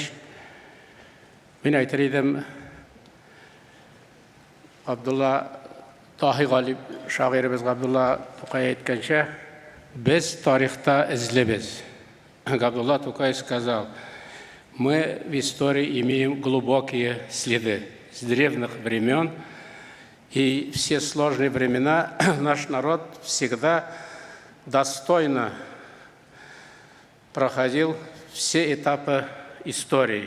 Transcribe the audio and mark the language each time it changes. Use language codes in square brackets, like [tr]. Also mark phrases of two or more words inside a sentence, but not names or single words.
[tt] Мин әйтер идем, Абдулла Таһи Галип шагыйребез Абдулла Тукай әйткәнчә, без тарихта эзлебез. [ru] Абдулла Тукай сказал: мы в истории имеем глубокие следы. С древних времен и все сложные времена наш народ всегда достойно проходил все этапы истории.